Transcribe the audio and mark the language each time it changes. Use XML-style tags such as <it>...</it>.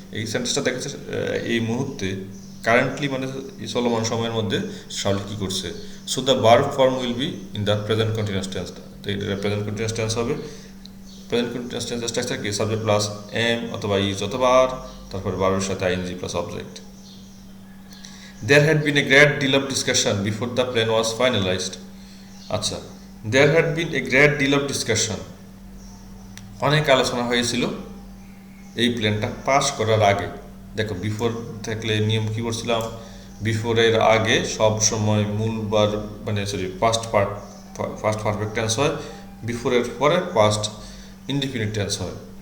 <bn>এই সেন্টেন্সটা দেখেছে এই মুহূর্তে, কারেন্টলি মানে এই চলমান সময়ের মধ্যে শাওলি কী করছে।</bn> <en>So the verb form will be in the present continuous tense.</en> <bn>তো এটা প্রেজেন্ট কন্টিনিউয়াস টেন্স হবে। প্রেজেন্ট কন্টিনিউয়াস টেন্সের স্ট্রাকচার কি? সাবজেক্ট প্লাস এম অথবা ইজ অথবা আর, তারপরে ভার্বের সাথে ING plus object.</bn> <en>There had been a great deal of discussion before the plan was finalized.</en> <bn>আচ্ছা,</bn> <en>there had been a great deal of discussion,</en> <bn>অনেক আলোচনা হয়েছিল এই প্ল্যানটা পাস করার আগে। দেখো বিফোর থাকলে নিয়ম কি করছিলাম, বিফোরের আগে সব সময় মূল বার মানে ফার্স্ট পারফেক্ট টেন্স হয়, বিফোরের পরে ফার্স্ট ইনডিফিনিট টেন্স হয়।</bn>